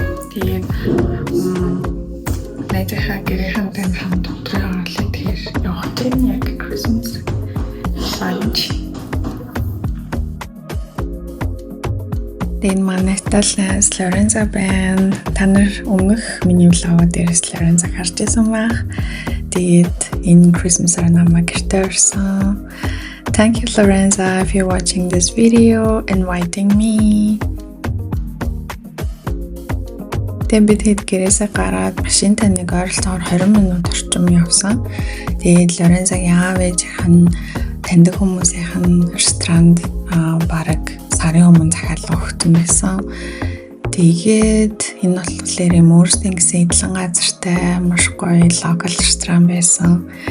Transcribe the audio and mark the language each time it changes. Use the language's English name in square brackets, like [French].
[Mongolian] Тэгээд найзынхаа гэрийнхэн хамт дотроо олоод тэгэхээр явах тийм яг Christmas lunch. Тэгээд манай Италиас Лорензо байна. Та нар өмнөх миний влог дээрээс Лорензо харж байсан байх. Тэгээд энэ Christmas-аар намайг гэртээ орсон. [English] Thank you, Lorenzo, if you're watching this video, inviting me. [Mongolian] Тэгээд бид хэд гэрээсээ гараад машинтай нэг ойролцоогоор 20 минут орчим явсан. Тэгээд Лорензогийн аав ээжийнхэн таньдаг хүмүүсийн ресторанд бараг сарын өмнө захиалга өгсөн байсан. Тэгээд энэ болохоор юм өөрсдийн гэсэн эдлэн газартай маш гоё локал ресторан байсан.